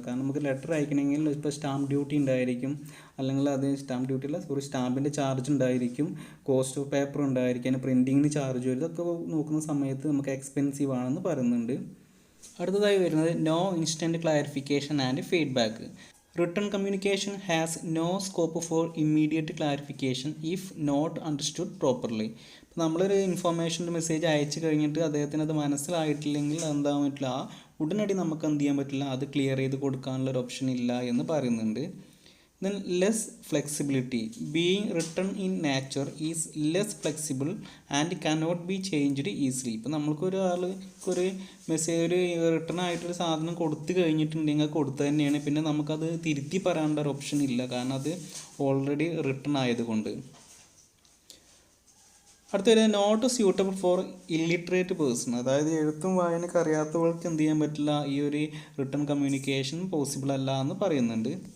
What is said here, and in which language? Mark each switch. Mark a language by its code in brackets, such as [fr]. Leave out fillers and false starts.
[ml] കാരണം നമുക്ക് ലെറ്റർ അയക്കണമെങ്കിൽ ഇപ്പോൾ സ്റ്റാമ്പ് ഡ്യൂട്ടി ഉണ്ടായിരിക്കും, അല്ലെങ്കിൽ അത് സ്റ്റാമ്പിൻ്റെ ചാർജ് ഉണ്ടായിരിക്കും, കോസ്റ്റ് ഓഫ് പേപ്പർ ഉണ്ടായിരിക്കും, പ്രിൻറ്റിങ്ങിന് ചാർജ് വരും. ഇതൊക്കെ നോക്കുന്ന സമയത്ത് നമുക്ക് എക്സ്പെൻസീവ് ആണെന്ന് പറയുന്നുണ്ട്. അടുത്തതായി വരുന്നത് [en] No instant clarification and feedback. Written communication has no scope for immediate clarification if not understood properly. [ml] ഇപ്പോൾ നമ്മളൊരു ഇൻഫോർമേഷൻ മെസ്സേജ് അയച്ചു കഴിഞ്ഞിട്ട് അദ്ദേഹത്തിന് അത് മനസ്സിലായിട്ടില്ലെങ്കിൽ എന്താകാൻ പറ്റില്ല, ഉടനടി നമുക്ക് എന്ത് ചെയ്യാൻ പറ്റില്ല, അത് ക്ലിയർ ചെയ്ത് കൊടുക്കാനുള്ള ഒരു ഓപ്ഷൻ ഇല്ല എന്ന് പറയുന്നുണ്ട്. [en] Then less flexibility. Being written in nature is less flexible and cannot be changed easily. [ml] ഇപ്പോൾ നമ്മൾക്കൊരു മെസ്സേജ്, ഒരു റിട്ടേൺ ആയിട്ടൊരു സാധനം കൊടുത്തു കഴിഞ്ഞിട്ടുണ്ടെങ്കിൽ കൊടുത്തു തന്നെയാണ്, പിന്നെ നമുക്കത് തിരുത്തി പറയാനുള്ള ഒരു ഓപ്ഷൻ ഇല്ല, കാരണം അത് ഓൾറെഡി റിട്ടേൺ ആയതുകൊണ്ട്. അടുത്തത് [en] Not suitable for illiterate person. [ml] അതായത് എഴുത്തും വായനയൊക്കെ അറിയാത്തവർക്ക് എന്ത് ചെയ്യാൻ പറ്റില്ല, ഈ ഒരു റിട്ടേൺ കമ്മ്യൂണിക്കേഷൻ പോസിബിൾ അല്ല എന്ന് പറയുന്നുണ്ട്.